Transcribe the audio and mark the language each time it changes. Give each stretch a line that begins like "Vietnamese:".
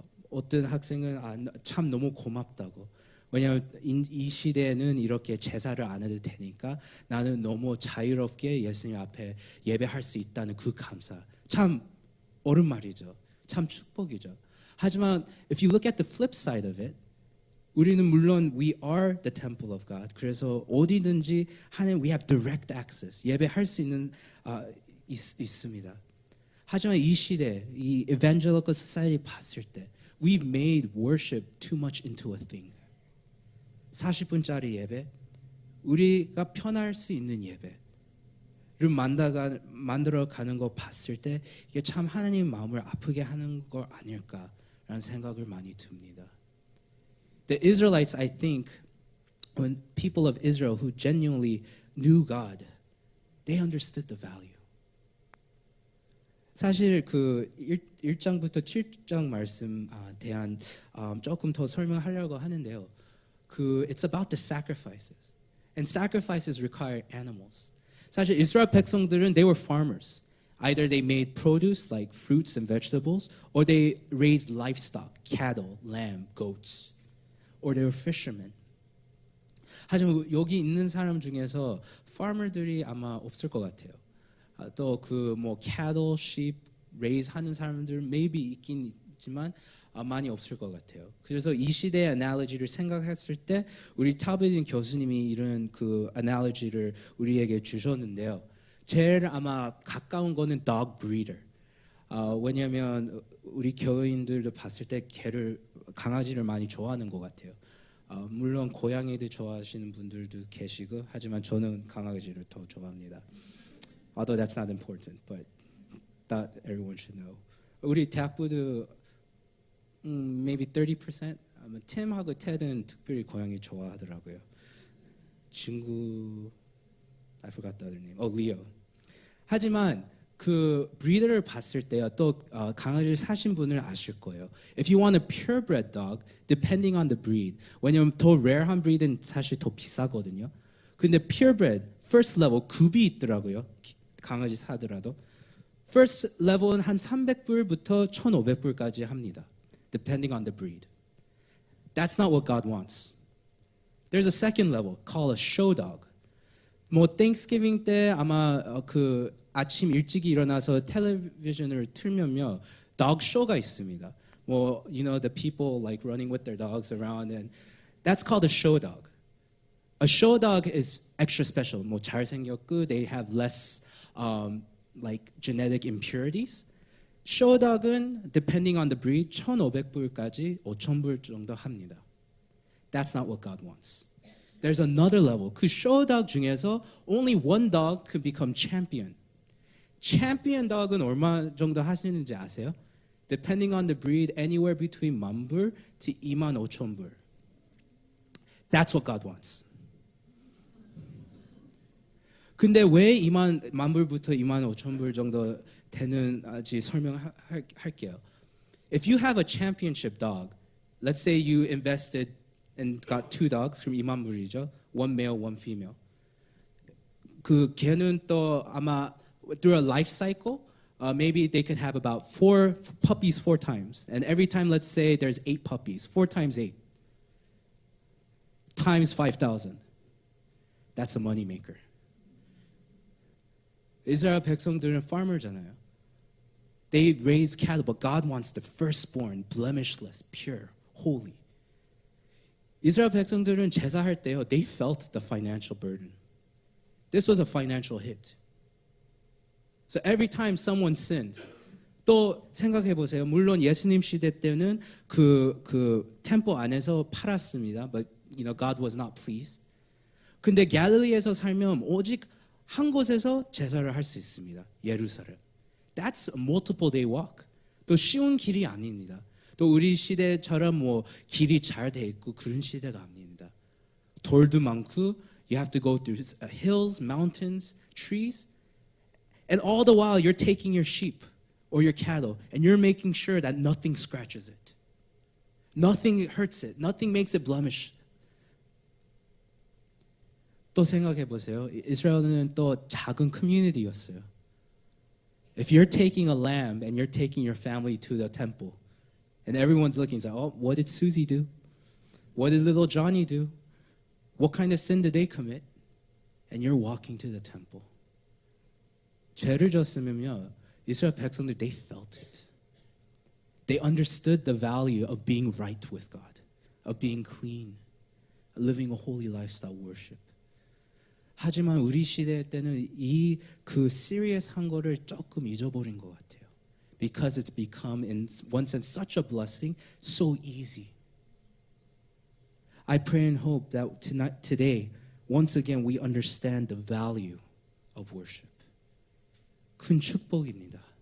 Korean: 어떤 학생은 참 너무 고맙다고. 왜냐하면 이 시대에는 이렇게 제사를 안 해도 되니까 나는 너무 자유롭게 예수님 앞에 예배할 수 있다는 그 감사. 참 옳은 말이죠. 참 축복이죠. 하지만
English: if you look at the flip side of it,
Korean: 우리는 물론
English: we are the temple of God.
Korean: 그래서 어디든지 하나님
English: we have direct access.
Korean: 예배할 수 있는 있습니다. 하지만 이 시대, 이
English: evangelical society
Korean: 봤을 때
English: we've made worship too much into a thing.
Korean: 40분짜리 예배, 우리가 편할 수 있는 예배를 만들어 가는 거 봤을 때 이게 참 하나님 마음을 아프게 하는 거 아닐까라는 생각을 많이 듭니다.
English: The Israelites, I think, when people of Israel who genuinely knew God, they understood the value.
Korean: 사실 그 1장부터 7장 말씀 대한 조금 더 설명하려고 하는데요.
English: It's about the sacrifices. And sacrifices require animals.
Korean: 사실 이스라엘 백성들은
English: they were farmers. Either they made produce like fruits and vegetables, or they raised livestock, cattle, lamb, goats, or they were fishermen.
Korean: 하지만 여기 있는 사람 중에서 farmer들이 아마 없을 것 같아요. 또 그 뭐
English: cattle, sheep, raise
Korean: 하는 사람들
English: maybe
Korean: 있긴 있지만 많이 없을 것 같아요. 그래서 이 시대의 analogy를 생각했을 때 우리 타베딘 교수님이 이런 그 analogy를 우리에게 주셨는데요. 제일 아마 가까운 거는 dog breeder. 왜냐하면 우리 교인들도 봤을 때 강아지를 많이 좋아하는 것 같아요. 물론 고양이도 좋아하시는 분들도 계시고 하지만 저는 강아지를 더 좋아합니다.
English: Although that's not important, but that everyone should know.
Korean: 우리 대학부도 maybe 30%. 팀하고 테드는 특별히 고양이 좋아하더라고요.
English: 친구, I forgot the other name. Leo.
Korean: 하지만 그 브리더를 봤을 때요, 또 강아지를 사신 분을 아실 거예요.
English: If you want a purebred dog, depending on the breed.
Korean: 왜냐면 더 rare한 breed은 사실 더 비싸거든요. 근데 purebred,
English: first level
Korean: 급이 있더라고요. 강아지 사더라도. First level은 한 300불부터 1,500불까지 합니다.
English: Depending on the breed. That's not what God wants. There's a second level called a show dog.
Korean: 뭐 Thanksgiving 때 아마 그 아침 일찍이 일어나서 텔레비전을 틀면요, dog show가 있습니다.
English: 뭐, you know, the people like running with their dogs around, and that's called a show dog. A show dog is extra special.
Korean: 뭐 잘생겼고,
English: they have less like genetic impurities.
Korean: Show dog은
English: depending on the breed
Korean: 1,500불까지 5,000불 정도 합니다.
English: That's not what God wants. There's another level.
Korean: 그 show dog 중에서
English: only one dog could become champion.
Korean: Champion dog은 얼마 정도 하시는지 아세요?
English: Depending on the breed, anywhere between 10,000불 to 25,000불. That's what God wants.
Korean: 근데 왜 20,000불부터 25,000불 정도 되는지 설명할게요.
English: If you have a championship dog, let's say you invested and got 2 dogs,
Korean: 그럼 20,000불이죠.
English: One male, one female.
Korean: 그 걔는 또 아마
English: through a life cycle, maybe they could have about 4 puppies 4 times. And every time, let's say there's 8 puppies. 4 times 8. Times 5,000. That's a money maker.
Korean: 이스라엘 백성들은 farmer잖아요.
English: They raise cattle, but God wants the firstborn, blemishless, pure, holy.
Korean: 이스라엘 백성들은 제사할 때요,
English: they felt the financial burden. This was a financial hit. So every time someone sinned,
Korean: 또 생각해 보세요. 물론 예수님 시대 때는 그 템플 안에서 팔았습니다.
English: But you know, God was not pleased.
Korean: 근데 갈릴리에서 살면 오직 한 곳에서 제사를 할 수 있습니다. 예루살렘.
English: That's a multiple day walk.
Korean: 또 쉬운 길이 아닙니다. 또 우리 시대처럼 뭐 길이 잘 돼 있고 그런 시대가 아닙니다. 돌도 많고
English: you have to go through hills, mountains, trees. And all the while you're taking your sheep or your cattle and you're making sure that nothing scratches it. Nothing hurts it. Nothing makes it blemish.
Korean: 또 생각해 보세요. 이스라엘은 또 작은 커뮤니티였어요.
English: If you're taking a lamb and you're taking your family to the temple and everyone's looking, it's like, oh, what did Susie do? What did little Johnny do? What kind of sin did they commit? And you're walking to the temple.
Korean: 죄를 졌으면요, 이스라엘 백성들,
English: they felt it. They understood the value of being right with God, of being clean, living a holy lifestyle worship.
Korean: 하지만 우리 시대 때는 이 그 serious한 거를 조금 잊어버린 것 같아요.
English: Because it's become, in one sense, such a blessing, so easy. I pray and hope that today, once again, we understand the value of worship.
Korean: 큰 축복입니다.